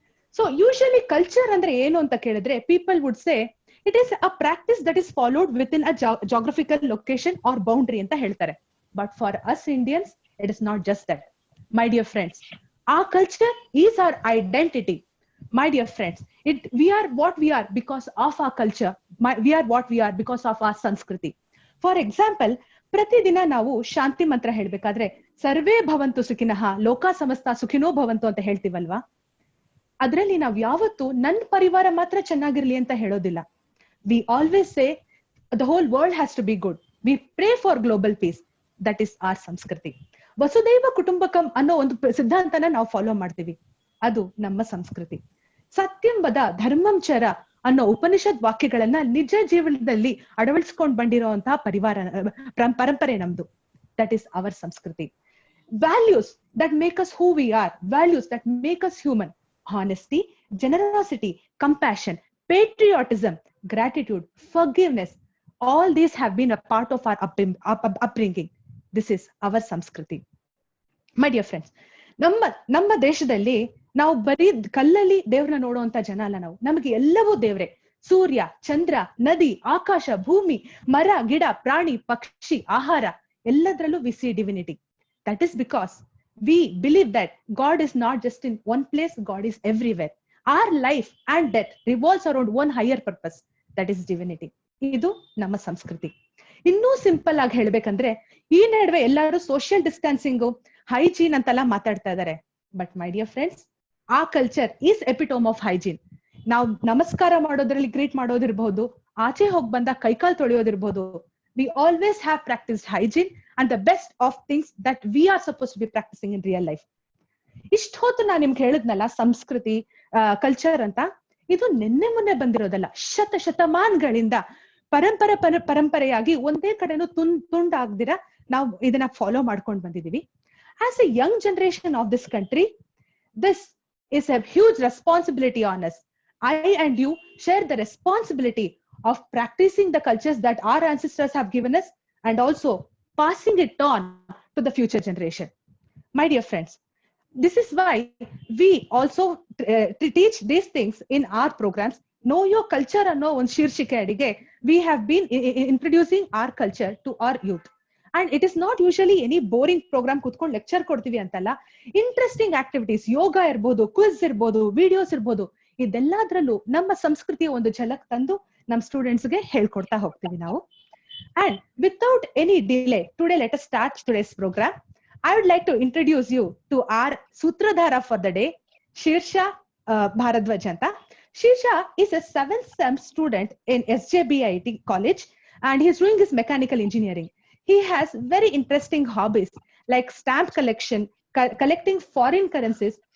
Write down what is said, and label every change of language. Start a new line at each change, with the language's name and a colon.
English: So usually culture
Kannada: andre ಏನು ಅಂತ ಕೇಳಿದ್ರೆ
English: people would say it is a practice that is followed within a geographical location or boundary
Kannada: ಅಂತ ಹೇಳ್ತಾರೆ.
English: But for us Indians, it is not just that. My dear friends, our culture is our identity. My dear friends, we are what we are because of our culture. We are what we are because of our Sanskriti. For example,
Kannada: ಪ್ರತಿದಿನ ನಾವು ಶಾಂತಿ ಮಂತ್ರ ಹೇಳ್ಬೇಕಾದ್ರೆ
Sanskrit: ಸರ್ವೇ ಭವಂತು ಸುಖಿನಃ ಲೋಕ ಸಮಸ್ತ ಸುಖಿನೋ ಭವಂತು
Kannada: ಅಂತ ಹೇಳ್ತೀವಲ್ವಾ? ಅದರಲ್ಲಿ ನಾವು ಯಾವತ್ತು ನನ್ನ ಪರಿವಾರ ಮಾತ್ರ ಚೆನ್ನಾಗಿರ್ಲಿ ಅಂತ ಹೇಳೋದಿಲ್ಲ.
English: We always say the whole world has to be good. We pray for global peace. That is our ಸಂಸ್ಕೃತಿ.
Kannada: ವಸುದೈವ ಕುಟುಂಬಕಂ ಅನ್ನೋ ಒಂದು ಸಿದ್ಧಾಂತನ ನಾವು ಫಾಲೋ ಮಾಡ್ತೀವಿ. ಅದು ನಮ್ಮ ಸಂಸ್ಕೃತಿ.
Sanskrit: ಸತ್ಯಂ ವದ ಧರ್ಮಂ ಚರ
Kannada: ಅನ್ನೋ ಉಪನಿಷತ್ ವಾಕ್ಯಗಳನ್ನ ನಿಜ ಜೀವನದಲ್ಲಿ ಅಳವಡಿಸ್ಕೊಂಡು ಬಂದಿರುವಂತಹ ಪರಂಪರೆ ನಮ್ದು.
English: That is our ಸಂಸ್ಕೃತಿ. Values that make us who we are, values that make us human. Honesty, generosity, compassion, patriotism, gratitude, forgiveness, all these have been a part of our upbringing. This is our Sanskriti. My dear friends,
Kannada: ನಮ್ಮ ದೇಶದಲ್ಲಿ ನಾವು ಬರೀ ಕಲ್ಲಲ್ಲಿ ದೇವ್ರನ್ನ ನೋಡುವಂತ ಜನ ಅಲ್ಲ ನಾವು. ನಮಗೆ ಎಲ್ಲವೂ ದೇವ್ರೆ. ಸೂರ್ಯ, ಚಂದ್ರ, ನದಿ, ಆಕಾಶ, ಭೂಮಿ, ಮರ, ಗಿಡ, ಪ್ರಾಣಿ, ಪಕ್ಷಿ, ಆಹಾರ ಎಲ್ಲದರಲ್ಲೂ
English: we see divinity. That is because we believe that God is not just in one place, God is everywhere. Our life and death revolves around one higher purpose, that is divinity.
Kannada: ಇದು ನಮ್ಮ ಸಂಸ್ಕೃತಿ. ಇನ್ನೂ simple ಆಗಿ ಹೇಳ್ಬೇಕಂದ್ರೆ ಈ ನಡುವೆ ಎಲ್ಲರೂ social distancing, hygiene ಅಂತೆಲ್ಲ ಮಾತಾಡ್ತಾ ಇದ್ದಾರೆ.
English: But my dear friends, ಆ culture is epitome of hygiene.
Kannada: ನಾವು ನಮಸ್ಕಾರ ಮಾಡೋದ್ರಲ್ಲಿ ಗ್ರೀಟ್ ಮಾಡೋದಿರ್ಬಹುದು, ಆಚೆ ಹೋಗಿ ಬಂದ ಕೈಕಾಲ್ ತೊಳೆಯೋದಿರ್ಬಹುದು.
English: We always have practiced hygiene and the best of things that we are supposed to be practicing in real life.
Kannada: ಇಷ್ಟ ಹೊತ್ತು ನಾನು ನಿಮ್ಗೆ ಹೇಳಿದ್ನಲ್ಲ ಸಂಸ್ಕೃತಿ, ಕಲ್ಚರ್ ಅಂತ, ಇದು ನಿನ್ನೆ ಮೊನ್ನೆ ಬಂದಿರೋದಲ್ಲ. ಶತಮಾನಗಳಿಂದ ಪರಂಪರೆಯಾಗಿ ಒಂದೇ ಕಡೆನೂ ತುಂಡಾಗ್ದಿರ ನಾವು ಇದನ್ನ ಫಾಲೋ ಮಾಡ್ಕೊಂಡು ಬಂದಿದೀವಿ.
English: As a young generation of this country, this is a huge responsibility on us. I and you share the responsibility of practicing the cultures that our ancestors have given us and also passing it on to the future generation. My dear friends, this is why we also teach these things in our programs. Know your culture
Kannada: ಅನ್ನೋ ಒಂದು ಶೀರ್ಷಿಕೆ ಅಡಿಗೆ
English: we have been introducing our culture to our youth. And it is not usually any boring program
Kannada: ಕೂತ್ಕೊಂಡು lecture ಕೊಡ್ತೀವಿ ಅಂತಲ್ಲ. Interesting activities, ಯೋಗ ಇರ್ಬೋದು, quiz ಇರ್ಬೋದು, videos ಇರ್ಬೋದು, ಇದೆಲ್ಲದ್ರಲ್ಲೂ ನಮ್ಮ ಸಂಸ್ಕೃತಿಯ ಒಂದು ಝಲಕ್ ತಂದು ನಮ್ಮ ಸ್ಟೂಡೆಂಟ್ಸ್ಗೆ ಹೇಳ್ಕೊಡ್ತಾ ಹೋಗ್ತೀವಿ ನಾವು.
English: And without any delay, today let us start today's program. I would like to introduce you to our Sutradhara for the day, Shirsha Bharadwaj anta. Shirsha is a 7th sem student in SJBIT college and he is doing his mechanical engineering. He has very interesting hobbies like stamp collection, collecting foreign currencies.